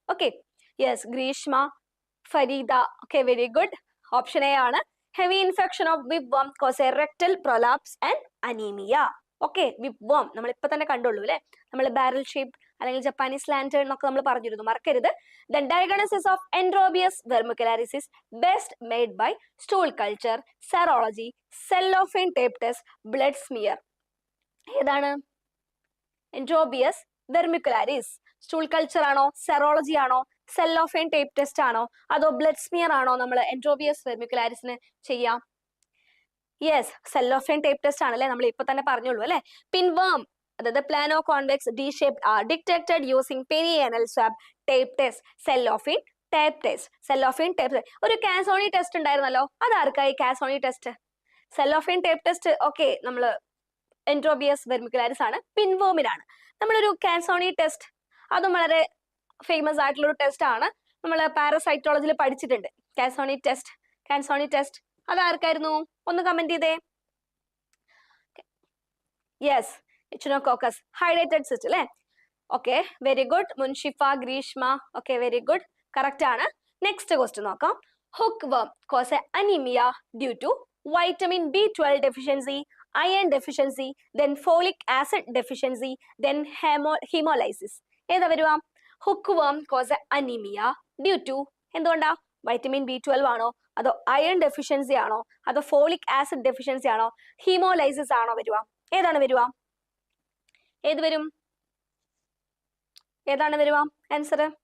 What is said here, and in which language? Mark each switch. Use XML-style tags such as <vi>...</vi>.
<ml>Okay, yes, Greeshma, Farida ഒക്കെ very good. Option A ആണ്.</ml> <en>Heavy infection of whipworm cause a rectal prolapse and anaemia.</en> <ml>Okay, വിപ്വർം നമ്മൾ ഇപ്പൊ തന്നെ കണ്ടുള്ളൂ അല്ലെ? നമ്മൾ ബാരൽ ഷേപ്പ് അല്ലെങ്കിൽ ജപ്പാനീസ് ലാന്റേൺ എന്നൊക്കെ നമ്മൾ പറഞ്ഞിരുന്നു, മറക്കരുത്.</ml> <en>The diagnosis of Enterobius vermicularis is best made by stool culture, serology, cellophane tape test, blood smear.</en> <ml>ഏതാണ്? Enterobius vermicularis. സ്റ്റൂൾ കൾച്ചർ ആണോ, സെറോളജി ആണോ, സെല്ലോഫെയിൻ ടേപ്പ് ടെസ്റ്റ് ആണോ, അതോ ബ്ലഡ് സ്മിയർ ആണോ നമ്മൾ എൻട്രോബിയസ് വെർമിക്കുലാരിസിന് ചെയ്യാം? യെസ്, സെല്ലോഫെയിൻ ടേപ്പ് ടെസ്റ്റ് ആണല്ലേ, നമ്മൾ ഇപ്പൊ തന്നെ പറഞ്ഞോളൂ അല്ലെ? പിൻവേം അതായത്</ml> <en>plano convex D shaped are detected using perianal swab tape test,</en> <ml>cellophane tape test. Cellophane tape ഒരു കാസോണി ടെസ്റ്റ് ഉണ്ടായിരുന്നല്ലോ, അതാർക്കായി കാസോണി test? Cellophane tape test okay, നമ്മൾ എൻട്രോബിയസ് വെർമിക്കുലാരിസ് ആണ്. പിൻവേമിനാണ്. നമ്മളൊരു കാസോണി ടെസ്റ്റ്, അതും വളരെ ഫേമസ് ആയിട്ടുള്ള ഒരു ടെസ്റ്റ് ആണ്. നമ്മൾ പാരസൈറ്റോളജിയിൽ പഠിച്ചിട്ടുണ്ട് കാസോണി ടെസ്റ്റ്. അതാർക്കായിരുന്നു? ഒന്ന് കമന്റ് ചെയ്തേ. യെസ്, എച്ചിനോകോക്കസ് ഹൈഡ്രേറ്റഡ് സിസ്റ്റ് അല്ലെ? Okay, very good. മുൻഷിഫ, ഗ്രീഷ്മ ഒക്കെ വെരി ഗുഡ്, കറക്റ്റ് ആണ്. നെക്സ്റ്റ് ക്വസ്റ്റ്യൻ നോക്കാം.</ml> <en>Hookworm cause anaemia due to vitamin B12 deficiency, iron deficiency, then folic acid deficiency, then hemolysis.</en> <ml>ഏതാ വരുവാ?</ml> <en>hookworm cause anaemia due to</en> <ml>എന്തുകൊണ്ടാ? Vitamin B12 ആണോ, അതോ iron deficiency ആണോ അതോ ഫോളിക് ആസിഡ് ഡെഫിഷ്യൻസി ആണോ ഹീമോലൈസിസ് ആണോ വരുക? ഏതാണ് വരുക? ഏത് വരും? ഏതാണ് വരുക ആൻസർ?</ml>